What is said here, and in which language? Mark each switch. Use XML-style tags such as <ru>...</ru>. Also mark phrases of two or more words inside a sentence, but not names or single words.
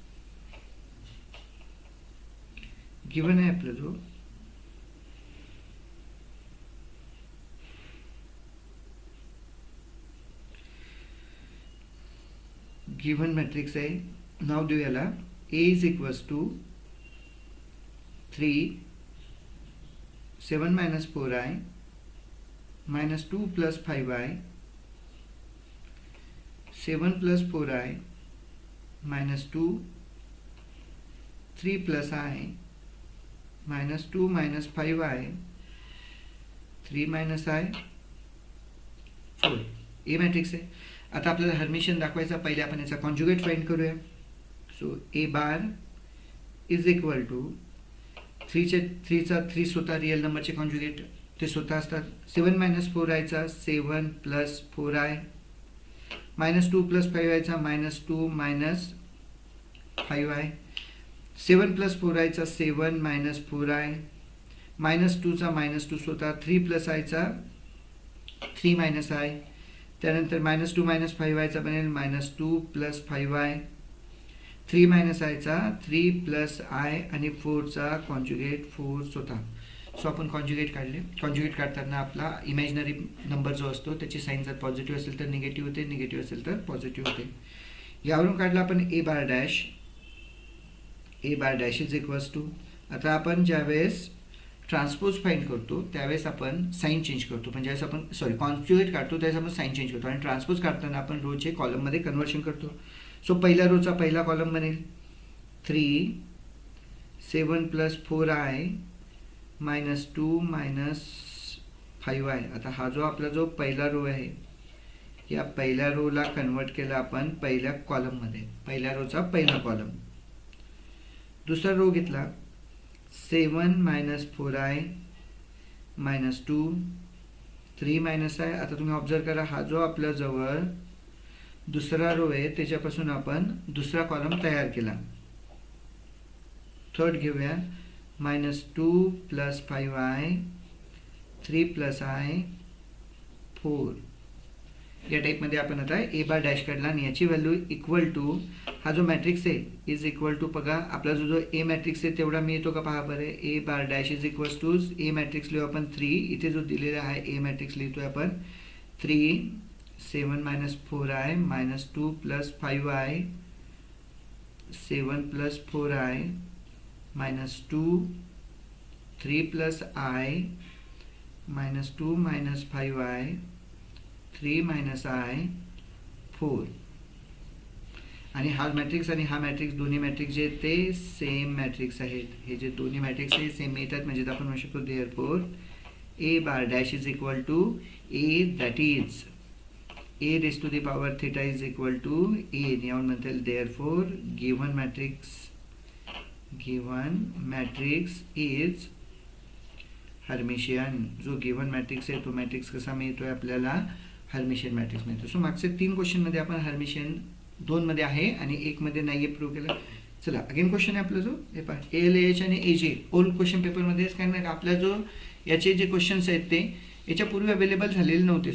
<mr>गिवन आहे आपला जो गिवन मॅट्रिक्स आहे. नाव देऊ याला</mr> <en>A is equals to 3 7 minus 4i minus 2 plus 5i 7 plus 4i minus 2 3 plus i minus 2 minus 5i 3 minus i 4.</en> <mr>ए मॅट्रिक्स आहे. आता आपल्याला हर्मिशियन दाखवायचा. पहिले आपण याचा</mr> <en>conjugate find</en> <mr>करूया. सो</mr> <en>A bar is equal to</en> <mr>3चा 3 स्वतः रिअल नंबरचे कॉन्जुगेट ते स्वतः असतात.</mr> <en>7 minus 4iचा 7 plus 4i minus 2 plus 5iचा minus 2 minus 5i 7 plus 4iचा 7 minus 4i minus 2चा minus 2 स्वतः 3 plus iचा 3 minus i. त्यानंतर minus 2 minus 5iचा बनेल minus 2 plus 5i 3 minus iचा 3 plus i आणि 4चा कॉन्जुगेट 4 स्वतः.</en> <mr>सो आपण कॉन्जुगेट काढले. कॉन्जुगेट काढताना आपला इमॅजिनरी नंबर जो असतो त्याची साईन जर पॉझिटिव्ह असेल तर निगेटिव्ह होते, निगेटिव्ह असेल तर पॉझिटिव्ह होते. यावरून काढला आपण</mr> <en>A bar dash is equals to.</en> <mr>आता आपण ज्यावेळेस</mr> <en>transpose find</en> <mr>करतो त्यावेळेस आपण</mr> <en>sign change</en> <mr>करतो. पण ज्यावेळेस आपण कॉन्जुगेट काढतो त्यावेळेस आपण</mr> <en>sign change</en> <mr>करतो आणि ट्रान्सपोज काढताना आपण रोचे कॉलममध्ये कन्व्हर्शन करतो. सो पहिल्या रोचा पहिला कॉलम बनेल</mr> <en>3 7 plus 4i minus 2 minus 5i.</en> <mr>आता हा जो आपला जो पहिला रो आहे या पहिल्या रोला कन्वर्ट केला आपण पहिल्या कॉलममध्ये. पहिल्या रोचा पहिला कॉलम. दुसरा रो घेतला</mr> <en>7 minus 4i minus 2 3 minus i.</en> <mr>आता तुम्ही ऑब्झर्व करा हा जो आपल्या जवळ दुसरा रो आहे त्याच्यापासून आपण दुसरा कॉलम तयार केला. थर्ड घेऊया</mr> <en>-2 plus 5i 3 plus i 4.</en> <mr>या टाईपमध्ये आपण आता</mr> <en>A bar dash</en> <mr>काढला आणि याची</mr> <en>value equal to</en> <mr>हा जो मॅट्रिक्स आहे</mr> <en>is equal to</en> <mr>बघा आपला जो ए मॅट्रिक्स आहे तेवढा मिळतो का पहा बरं.</mr> <en>A bar dash is equals to A matrix</en> <mr>लिहू आपण</mr> <en>3.</en> <mr>इथे जो दिलेला आहे ए मॅट्रिक्स लिहितोय आपण</mr> <en>3 7 minus 4i minus 2 plus 5i 7 plus 4i minus 2 3 plus i minus 2 minus 5i 3 minus i 4.</en> <mr>आणि हा मॅट्रिक्स आणि हा मॅट्रिक्स दोन्ही मॅट्रिक्स जे ते</mr> <en>same matrix</en> <mr>आहेत. हे जे दोन्ही मॅट्रिक्स आहेत सेम येतात म्हणजे आपण म्हणू शकतो</mr> <en>therefore A bar dash is equal to A that is a raised to the power theta is equal to a.</en> <mr>यावरून म्हणता येईल</mr> <en>therefore given matrix is</en> <mr>हर्मिशियन. जो</mr> <en>given matrix</en> <mr>आहे तो मॅट्रिक्स कसा मिळतोय आपल्याला</mr> <en>Hermitian matrix</en> <mr>मिळतो. सो मागच्या 3 क्वेश्चनमध्ये आपण हर्मिशियन 2 मध्ये आहे आणि 1 मध्ये नाही आहे प्रूव्ह केलं. चला</mr> <en>again question</en> <mr>आहे आपला जो हे पहा ALAH आणि AJ</mr> <en>old question</en> <mr>पेपरमध्येच काय नाही आपला जो याचे जे क्वेश्चन्स आहेत ते याच्या पूर्वी अवेलेबल झालेले नव्हते.</mr>